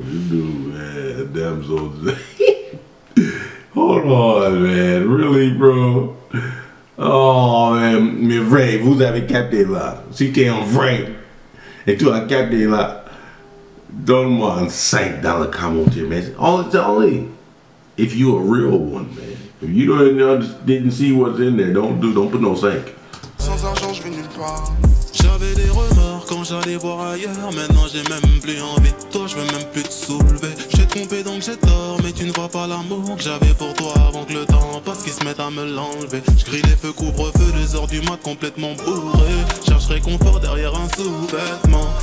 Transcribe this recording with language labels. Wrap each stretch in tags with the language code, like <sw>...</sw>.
<en>This dude, man, Damso. Hold on, man. Really, bro? Oh, man.</en> <fr>Mais vrai, vous avez capté là. Si t'es un vrai et tu as capté là, donne-moi un 5 dans le commentaire, man.</fr> <en>Only if you a real one, man. If you didn't see what's in there, don't put no 5.</en> <fr>Sans argent je vais nulle part. J'avais des remords quand j'allais voir ailleurs. Maintenant j'ai même plus envie de toi, je veux même plus te soulever. J'ai trompé donc j'ai tort, mais tu ne vois pas l'amour que j'avais pour toi avant que le temps passe qu'ils se mettent à me l'enlever. Je grille les feux, couvre-feu, 2h du mat complètement bourré. Cherche réconfort derrière un sous-vêtement.</fr>